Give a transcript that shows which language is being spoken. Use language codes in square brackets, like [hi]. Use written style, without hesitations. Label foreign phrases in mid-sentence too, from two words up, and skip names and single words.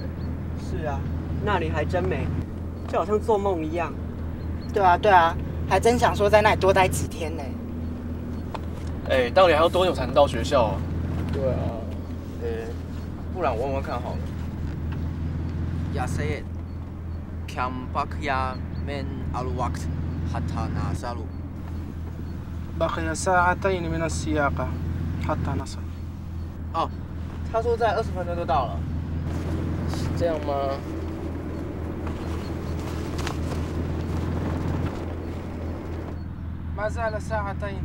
[zh] 是啊，那里还真美，就好像做梦一样。对啊，对啊，还真想说在那里多待几天呢。哎，到底还要多久才能到学校啊？对啊，不然我问问看好了。 [ar] يا سيد، كم بقي من الوقت حتى نصل. بقي ساعتين من السياقة حتى نصل. [zh] 哦，他说在20分钟就到了。是这样吗？ [ar] ما زال ساعتين.